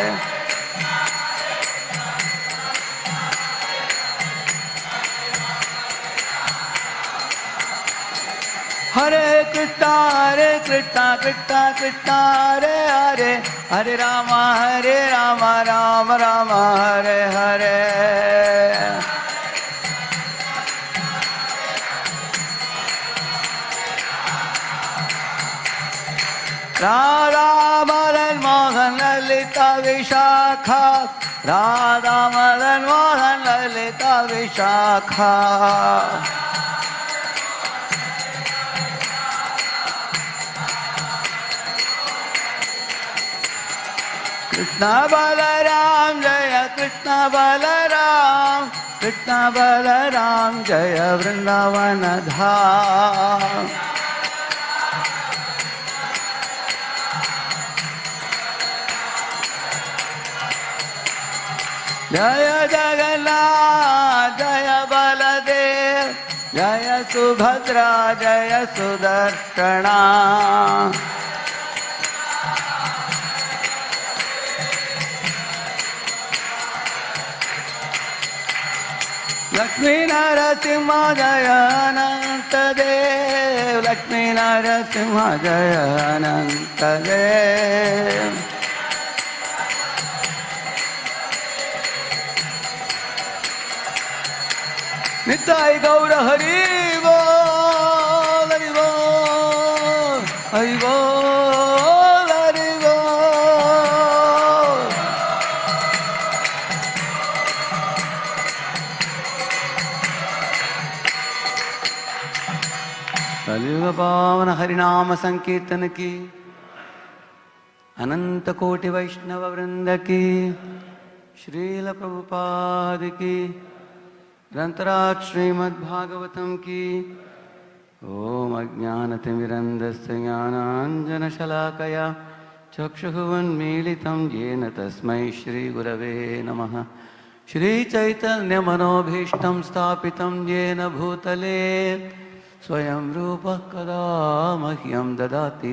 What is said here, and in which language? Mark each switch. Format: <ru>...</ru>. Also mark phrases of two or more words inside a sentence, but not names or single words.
<sa>हरे कृष्णा कृष्णा कृष्णा हरे हरे हरे राम राम राम हरे हरे राधा मदन मोहन ललिता विशाखा राधा मदन मोहन ललिता विशाखा कृष्ण बलराम जय कृष्ण बलराम जय वृंदावन धाम जय जगन्नाथ जय बलदेव जय सुभद्रा जय सुदर्शना लक्ष्मी नरसिंह जय अनंत देव लक्ष्मी नरसिंह जय अनंत देव निताई गौर हरि बोल हरि बोल हरि बोल हरि बोल</sa> <hi>कलियुग पावन हरिनाम संकीर्तन की अनंत कोटि वैष्णव वृंद की श्रील प्रभुपाद की ग्रंथराज श्रीमद् भागवतम की</hi> <sa>ओम अज्ञानतिमिरन्धस्य ज्ञानाञ्जनशलाकया चक्षुरुन्मीलितं येन तस्मै श्रीगुरवे नमः। श्रीचैतन्यमनोभीष्टं स्थापितं येन भूतले स्वयं रूपः कदा मह्यं ददाति</sa>